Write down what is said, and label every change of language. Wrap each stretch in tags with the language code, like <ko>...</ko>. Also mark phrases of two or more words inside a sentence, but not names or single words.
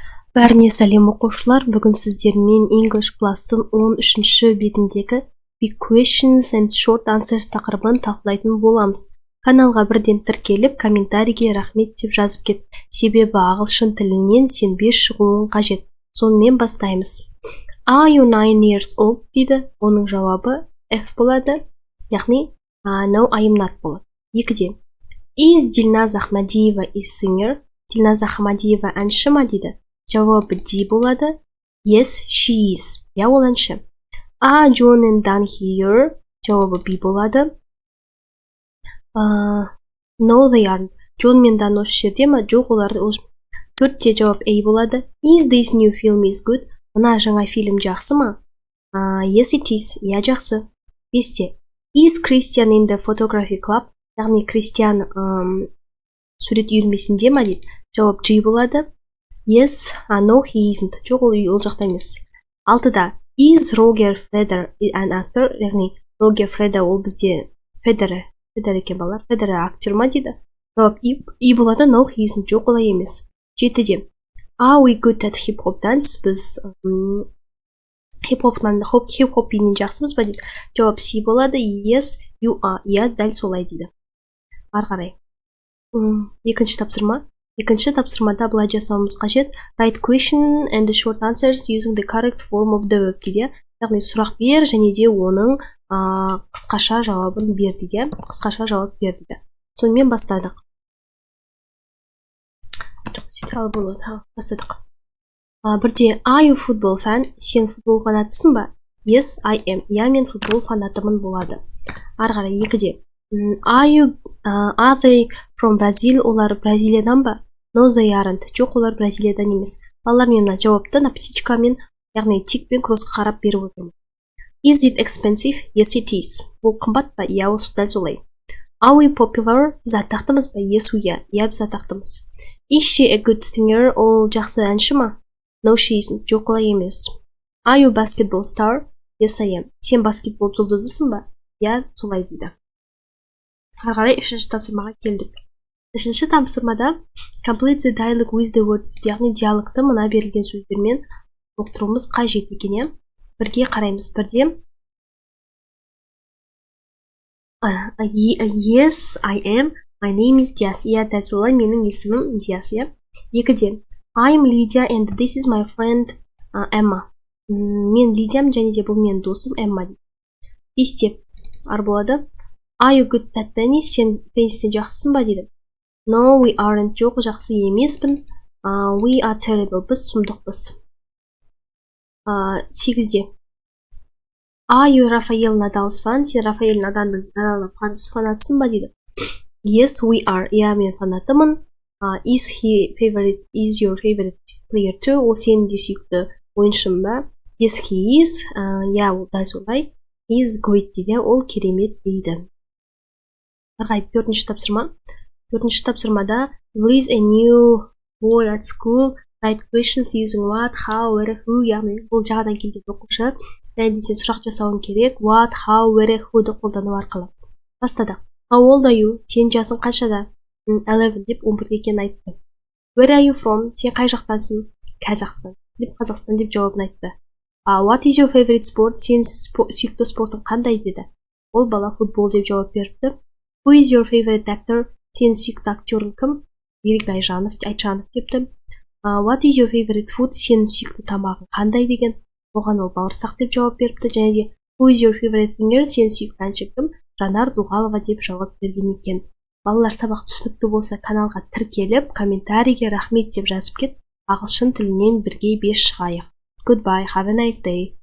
<kk>Бәріне сәлем оқушылар, бүгін сіздермен English Plus-тың 13-ші бетіндегі Big Questions and Short Answers тақырыбын талқылайтын боламыз. Каналға бірден тіркеліп, комментарийге рахмет деп жазып кет. Себебі ағылшын тілінен сен 5 шығуың қажет. Сонымен бастаймыз.</kk> <en>Are you 9 years old дейді.</en> <kk>Оның жауабы F болады. Яғни</kk> <en>No, I am not</en> <kk>болады. Екіде.</kk> <en>Is Dilnaz Ahmadiyeva a singer?</en> <kk>Dilnaz Ahmadiyeva әнші ма дейді. Жауабы D болады.</kk> <en>Yes, she is.</en> <kk>Я ол әнші.</kk> <en>Are John and Dan here?</en> <kk>Жауабы B болады.</kk> <en>No, they aren't.</en> <kk>John мен Dan осы жерде ма? Жоқ, олар төртте жауап A болады.</kk> <en>Is this new film is good?</en> <kk>Мына жаңа фильм жақсы ма?</kk> <en>Yes, it is.</en> <kk>Я жақсы. Бесте.</kk> <en>Is Christian in the photography club?</en> <kk>Яғни Кристиан сурет үйірмесінде ма дейді. Жауап G болады.</kk> <en>Yes, no, he isn't.</en> <kk>Жоқ, ол жақта емес. Алтыда.</kk> <en>Is Roger Federer an actor?</en> <kk>Яғни Roger Federer ол бізде Federer екен балар. Federer актер ма дейді. Жауап И болады.</kk> <en>No, he isn't.</en> <kk>Жоқ, олай емес. Жетіде.</kk> <en>Are we good at hip-hop dance?</en> <kk>Біз хип-хоп биінен жақсымыз ба дейді. Жауап C болады.</kk> <en>Yes, you are.</en> <kk>Я дәл солай дейді. Ары қарай. Екінші тапсырма. Екінші тапсырмада былай жасауымыз қажет.</kk> <en>Write question and the short answers using the correct form of the verb дейді.</en> <kk>Яғни сұрақ бер және де оның қысқаша жауабын бер дейді. Қысқаша жауап бер дейді. Сонымен бастадық. Бірде,</kk> <en>are you football fan?</en> <kk>Сен футбол фанатысың ба?</kk> <en>Yes, I am.</en> <kk>Я мен футбол фанатымын болады. Ары қарай екіде.</kk> <en>Are they from Brazil?</en> <kk>Олар Бразилиядан ба?</kk> <en>No, they aren't.</en> <kk>Жоқ, олар Бразилиядан емес. Балалар мен мына жауапты на птичкамен, яғни тикпен кросқа қарап беріп отырмын.</kk> <en>Is it expensive? Yes, it is.</en> <kk>Бұл қымбат па? Я, осы дәл солай.</kk> <en>Are we popular?</en> <kk>Біз атақтымыз ба?</kk> <en>Yes, we are.</en> <kk>Я, біз атақтымыз.</kk> <en>Is she a good singer?</en> <kk>Ол жақсы әнші ма?</kk> <en>No, she isn't.</en> <kk>Жоқ, олай емес.</kk> <en>Are you basketball star? Yes, I am.</en> <kk>Сен баскетбол жұлдызысың ба? Я, солай дейді. Ары қарай үшінші тапсырмаға келдік. Үшінші тапсырмада</kk> <en>complete the dialogue with the words,</en> <kk>яғни диалогты мына берілген сөздермен толықтыруымыз қажет екен. Бірге қараймыз. Бірде</kk> <en>Yes, I am. My name is Dias.</en> <kk>Я дәл солай, менің есімім Диас.</kk> <en>Екіде I'm Lydia and this is my friend Emma.</en> <kk>Мен Лидиям және де бұл менің досым Эмма. Бесте ар болады.</kk> <en>Are you good at tennis?</en> <kk>Сен теннистен жақсысың ба дейді.</kk> <en>No, we aren't.</en> <kk>Жоқ, жақсы емеспін.</kk> <en>We are terrible.</en> <kk>Біз сұмдықпыз. Сегізде.</kk> <en>Are you Rafael Nadal's fan?</en> <kk>Сен Рафаэль Надалдың фанатысың ба дейді.</kk> <en>Yes, we are.</en> <kk>Я, мен фанатымын.</kk> <en>Is your favorite player too?</en> <kk>Ол сенің де сүйікті ойыншың ба?</kk> <en>Yes, he is.</en> <kk>Я, ол дәл солай.</kk> <en>He is great дейді.</en> <kk>Ол керемет дейді. Төртінші тапсырма.</kk> <en>Төртінші тапсырмада There is a new boy at school. Write questions using what, how, where, who.</en> <kk>Яғни бұл жағадан келген оқушы. Және де сен сұрақ жасауың керек.</kk> <en>What, how, where,</en> <kk>who'ды қолдану арқылы. Бастадық.</kk> <en>How old are you?</en> <kk>Сен жасың қаншада? 11 деп 11 екенін айтты. Where are you from? Сен қай жақтансың? Қазақстан. Деп Қазақстан деп жауабын айтты.</kk> <en>What is your favorite sport?</en> <kk>Сен сүйікті спортың қандай деді. Ол бала футбол деп жауап беріпті.</kk> <en>Who is your favorite actor?</en> <kk>Сен сүйікті актерің кім? Берік Айтжанов депті.</kk> <en>What is your favorite food?</en> <kk>Сен сүйікті тамағың қандай деген. Оған ол бауырсақ деп жауап беріпті. Және де</kk> <en>Who is your favorite singer?</en> <kk>Сен сүйікті әнші кім? Жанар Дұғалова деп жауап берген екен. Балалар, сабақ түсінікті болса каналға тіркеліп, комментарийге рахмет деп жазып кет. Ағылшын тілінен бірге 5 шығайық.</kk> <en>Goodbye, have a nice day.</en>